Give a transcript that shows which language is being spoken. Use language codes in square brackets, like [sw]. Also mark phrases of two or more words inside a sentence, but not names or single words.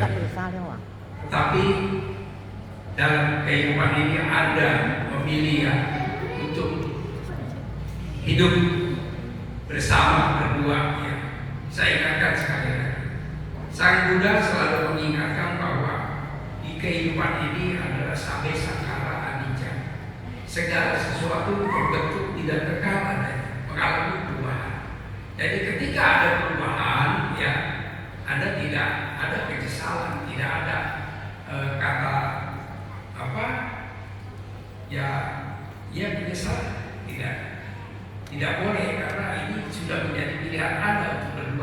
[id] Tetapi dalam kehidupan ini Anda memilih ya untuk hidup bersama berdua, ya. Saya ingatkan sekali lagi, Sang Buddha selalu mengingatkan bahwa di kehidupan ini adalah [pi] sabe sakara anicca. [id] Segala sesuatu berbentuk tidak kekal, ada mengalami perubahan. Jadi ketika ada perubahan, ya, Anda tidak ada penyesalan, tidak ada kata apa, ya menyesal, tidak boleh, karena ini sudah menjadi pilihan Anda untuk berdua.